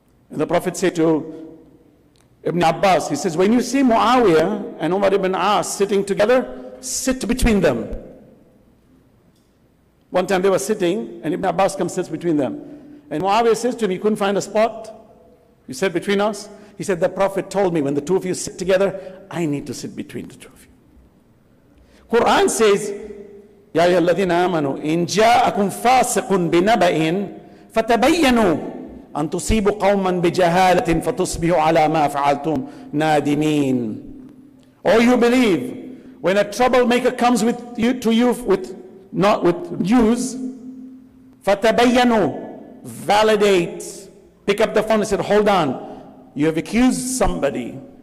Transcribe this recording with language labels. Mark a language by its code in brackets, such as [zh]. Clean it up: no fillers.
[en] And the Prophet said to Ibn Abbas, he says, when you see Muawiyah and Umar ibn As sitting together, sit between them. One time they were sitting and Ibn Abbas comes and sits between them. And Muawiyah says to him, you couldn't find a spot? You said between us? He said, the Prophet told me when the two of you sit together, I need to sit between the two of you. Quran says, [ar] يا أيها الذين آمنوا إن جاءكم فاسق بنبأ فتبينوا أن تصيبوا قوما بجهالة فتصبحوا على ما فعلتم نادمين. [en] Or you believe, when a troublemaker comes to you with news, فتبينوا, validate, pick up the phone and say, hold on, you have accused somebody.